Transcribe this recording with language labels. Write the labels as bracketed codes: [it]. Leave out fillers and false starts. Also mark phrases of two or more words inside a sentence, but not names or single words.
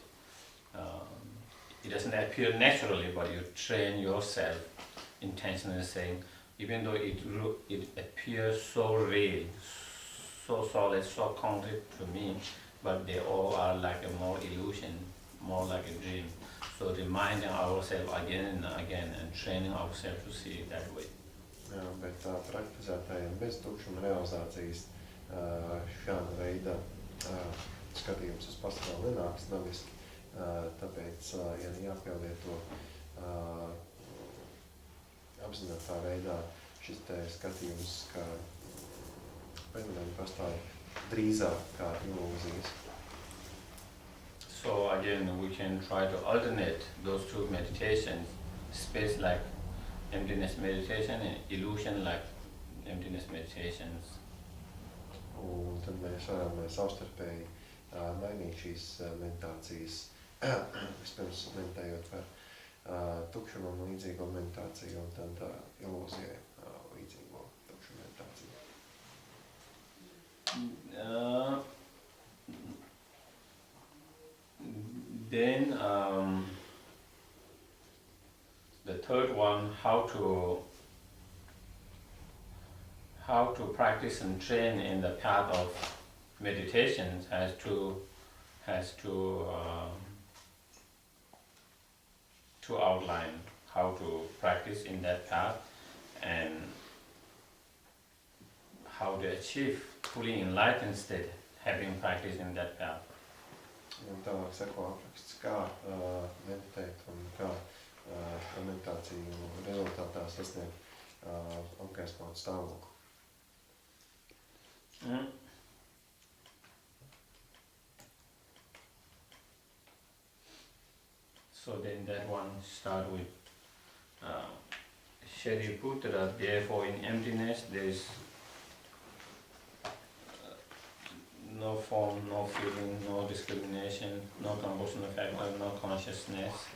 [en] It doesn't appear naturally, but you train yourself intentionally, saying, even though it appears so real, so solid, so concrete to me, but they all are like a more illusion, more like a dream. So reminding ourselves again and again and training ourselves to see it that way. [lv] Jā, bet praktizētājiem bez tukšuma realizācijas šāda veida skatījums uz pasauli nenāks dabiski, tāpēc ir jāpielieto apzinātā veidā šis te skatījums, ka fenomeni pastāv drīzāk kā ilūzijas. [en] So again, we can try to alternate those two meditations, space like emptiness meditation and illusion like emptiness meditations. [lv] Un tad mēs varam savstarpēji mainīt šīs meditācijas, vispirms meditējot par tukšumam līdzīgo meditāciju un tad ilūzijai līdzīgo tukšumu meditāciju. [en] Then the third one, how to practice and train in the path of meditation has to outline how to practice in that path and how to achieve fully enlightened state having practiced in that path. [lv] Un tālāk seko apraksts, kā meditēt un kā šo meditāciju rezultātā sasniegt orgasmātu stāvokli. [en] So then that one start with Shariputra, therefore in emptiness there is no form, no feeling, no discrimination, no compulsion factor, no consciousness.